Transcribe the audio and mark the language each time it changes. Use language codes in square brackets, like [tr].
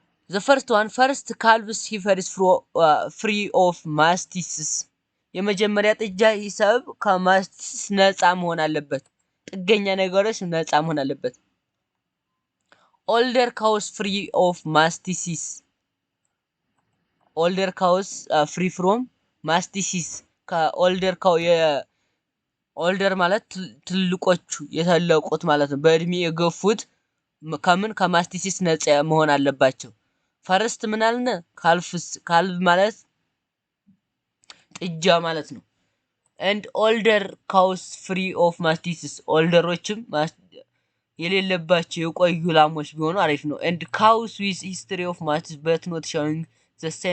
[en] The first one, first calves heifer is free of mastitis. [am] የመጀመሪያ ጥጃ ሂሳብ ከማስቲስ ነፃ መሆን አለበት። ጥገኛ ነገሮች ነፃ መሆን አለበት። [en] older cows free of mastitis. older cows free from mastitis [am] ከኦልደር ካው ኦልደር ማለት ትልቆቹ የተለቁት ማለት ነው። በእድሜ የገፉት ከምን ከማስቲሲስ ነፃ መሆን አለባቸው። ፈርስት ምን አልነ? ካልቭ ማለት ጥጃ ማለት ነው። [en] and older cows free of mastitis [am] ኦልደሮችም የሌለባቸው የቆዩ ላሞች ቢሆኑ አሪፍ ነው። [en] and cows with history of mastitis but not showing the